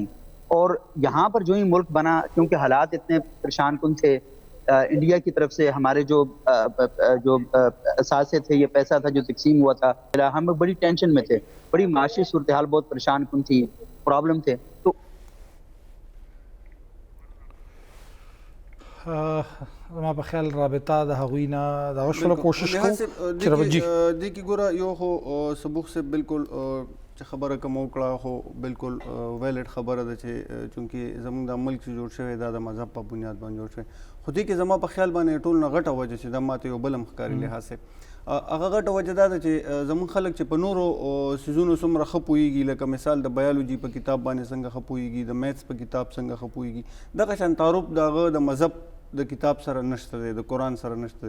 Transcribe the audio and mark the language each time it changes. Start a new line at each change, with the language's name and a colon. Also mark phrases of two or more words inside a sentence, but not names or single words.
Urdu: اور یہاں پر جو ہی ملک بنا, کیونکہ حالات اتنے پریشان کن تھے, انڈیا کی طرف سے ہمارے جو اثاثے تھے, یہ پیسہ تھا جو تقسیم ہوا تھا, ہم لوگ بڑی ٹینشن میں تھے, بڑی معاشی صورتحال بہت پریشان کن تھی, پرابلم تھے. تو
Pashto: ما په خیال رابطه د هغوی نه د غوښتلو کوشش کوو چې د کی ګوره یو خو
Urdu: سبوق سے
Pashto: بالکل چې خبره کوم وکړه خو بالکل ویلډ خبره ده چې چونکې زموږ د ملک چې جوړ شوی دا د مذهب په بنیاد باندې جوړ شوی, خو دې کې زما په خیال باندې ټول نه غټه وجه چې دا ماته یو بل هم ښکاري
Urdu: لحاظ سے
Pashto: هغه غټه وجه دا ده چې زموږ خلک چې په نورو سیزونو څومره ښه پوهېږي, لکه مثال د بایولوجي په کتاب باندې څنګه ښه پوهېږي, د میتھس په کتاب څنګه ښه پوهېږي, دغه شان تعارف د هغه د مذهب د کتاب سره نشته دی, د قرآن سره نشته دی.